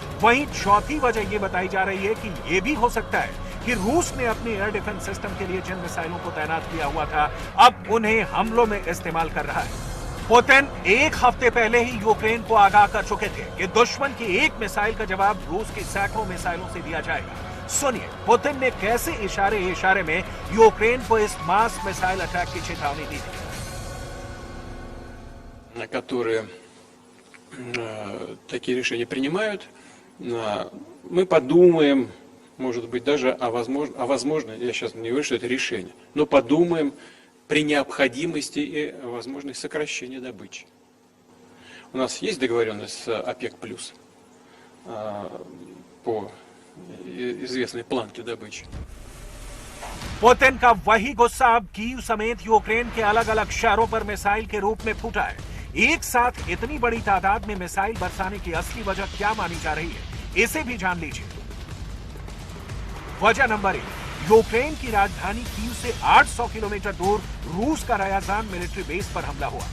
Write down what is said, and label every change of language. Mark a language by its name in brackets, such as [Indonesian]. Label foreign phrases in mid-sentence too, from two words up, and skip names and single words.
[Hindi] वहीं चौथी वजह ये बताई जा रही है कि ये भी हो सकता है कि रूस ने अपने [English] air defence system [Hindi] के लिए जिन मिसाइलों को तैनात किया हुआ था, अब उन्हें हमलों में इस्तेमाल कर रहा है। पुतिन एक हफ्ते पहले ही यूक्रेन को आगाह कर चुके थे कि दुश्मन की एक मिसाइल का जवाब रूस की सैकड़ों मिसाइलों से दिया जाएगा। सुनिए पुतिन ने कैसे इशारे में यूक्रेन को इस [English] mass missile attack [Hindi] की चेतावनी दी थी। [Russian] На которые такие решения принимают, мы подумаем, может быть, даже возможно, я сейчас не говорю, что это решение, но подумаем при необходимости и возможности сокращения добычи. У нас есть договоренность с ОПЕК+, по известной планке добычи. [Hindi] पुतिन का वही गुस्सा अब कीव समेत यूक्रेन के अलग अलग शहरों पर मिसाइल के रूप में फूटा है। एक साथ इतनी बड़ी तादाद में मिसाइल बरसाने की असली वजह क्या मानी जा रही है, इसे भी जान लीजिए। वजह नंबर 1, यूक्रेन की राजधानी कीव से 800 किलोमीटर दूर रूस का रायाजान [English] military base [Hindi] पर हमला हुआ।